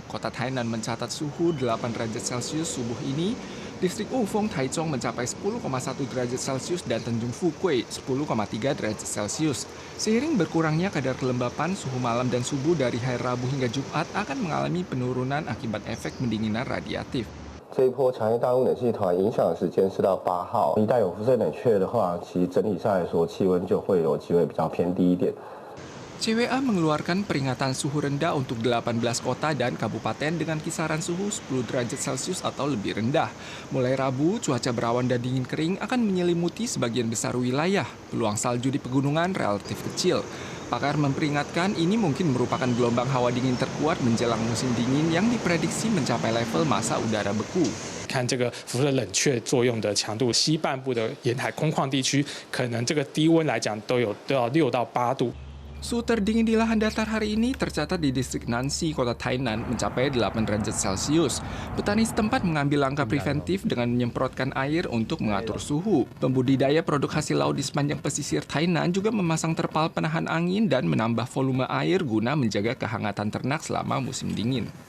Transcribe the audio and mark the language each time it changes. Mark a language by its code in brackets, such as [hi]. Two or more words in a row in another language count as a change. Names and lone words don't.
[id] Kota Tainan mencatat suhu 8 derajat Celcius subuh ini. Distrik Wufeng, Taichung mencapai 10,1 derajat Celcius dan Tanjung Fukui 10,3 derajat Celcius. Seiring berkurangnya kadar kelembapan, suhu malam dan subuh dari hari Rabu hingga Jumat akan mengalami penurunan akibat efek pendinginan radiatif. [zh] 这一波强烈大陆冷气团影响的时间是到8号，一旦有辐射冷却的话，其实整体上来说气温就会有机会比较偏低一点。 [id] CWA mengeluarkan peringatan suhu rendah untuk 18 kota dan kabupaten dengan kisaran suhu 10 derajat Celcius atau lebih rendah. Mulai Rabu, cuaca berawan dan dingin kering akan menyelimuti sebagian besar wilayah. Peluang salju di pegunungan relatif kecil. Pakar memperingatkan ini mungkin merupakan gelombang hawa dingin terkuat menjelang musim dingin yang diprediksi mencapai level masa udara beku. [zh] 看这个辐射冷却作用的强度，西半部的沿海空旷地区，可能这个低温来讲都要6到8度。 [id] Suhu tertinggi di lahan datar hari ini tercatat di distrik Nancy, kota Tainan, mencapai 8 derajat Celcius. Petani setempat mengambil langkah preventif dengan menyemprotkan air untuk mengatur suhu. Pembudidaya produk hasil laut di sepanjang pesisir Tainan juga memasang terpal penahan angin dan menambah volume air guna menjaga kehangatan ternak selama musim dingin.